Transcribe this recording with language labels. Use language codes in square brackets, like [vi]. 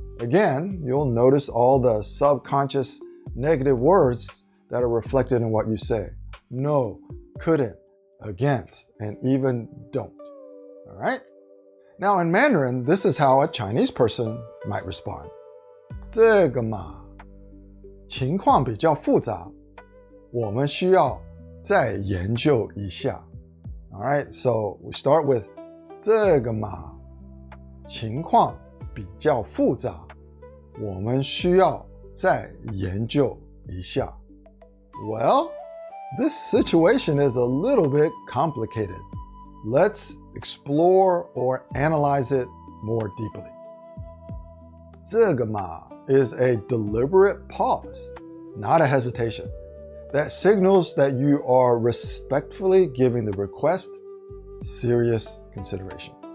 [en] Again, you'll notice all the subconscious negative words that are reflected in what you say. No, couldn't, against, and even don't. All right? Now in Mandarin, this is how a Chinese person might respond. [zh] 这个嘛，情况比较复杂，我们需要再研究一下。 All right, so we start with 这个嘛，情况比较复杂，我们需要再研究一下。 [en] Well, this situation is a little bit complicated. Let's explore or analyze it more deeply. 这个嘛 is a deliberate pause, not a hesitation, that signals that you are respectfully giving the request serious consideration.